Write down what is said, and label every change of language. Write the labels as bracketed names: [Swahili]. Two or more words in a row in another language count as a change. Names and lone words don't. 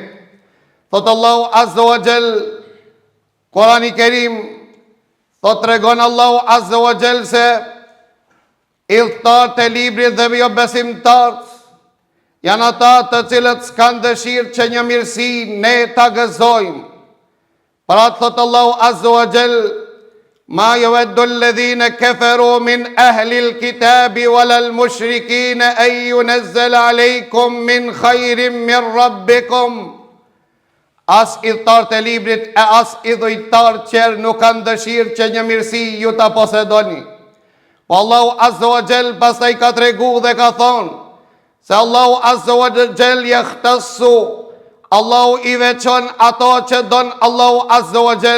[Albanian] Thot Allahu [Arabic] عز وجل, [Albanian] Kur'ani Kerim, thot tregon Allahu [Arabic] عز وجل [Albanian] se Iltar të librit dhe jo besimtarët janë ata të cilët s'kan dëshirë që një mirësi ne ta gëzojmë. Pra të thotë Allahu [Arabic] عز وجل, ما يود الذين كفروا من أهل الكتاب ولا المشركين أن ينزل عليكم من خير من ربكم. [Albanian] As idhtar të librit e as idhujtar qerë nuk kanë dëshirë që një mirësi ju ta posedoni. Po Allahu [Arabic] عز وجل [Albanian] pastaj ka tregu dhe ka thonë se Allahu [Arabic] عز وجل [Albanian] yakhtassu, Allahu I veçon ato që don Allahu Azza wa Jall.